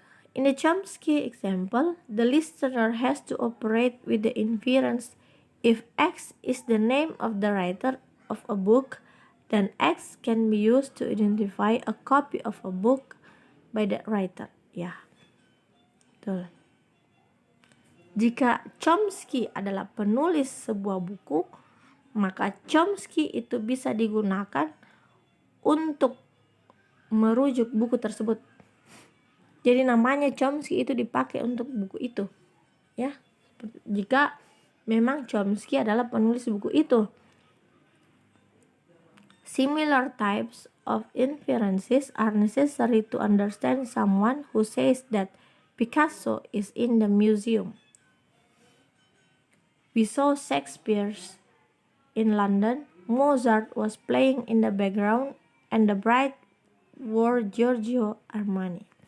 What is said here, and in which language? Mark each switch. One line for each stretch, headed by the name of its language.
English: In the Chomsky example, the listener has to operate with the inference: if X is the name of the writer of a book, then X can be used to identify a copy of a book by that writer.
Indonesian: Ya, betul. Jika Chomsky adalah penulis sebuah buku, maka Chomsky itu bisa digunakan untuk merujuk buku tersebut. Jadi namanya Chomsky itu dipakai untuk buku itu, ya. Jika memang Chomsky adalah penulis buku itu.
English: Similar types of inferences are necessary to understand someone who says that Picasso is in the museum. We saw Shakespeare in London. Mozart was playing in the background, and the bride wore Giorgio Armani.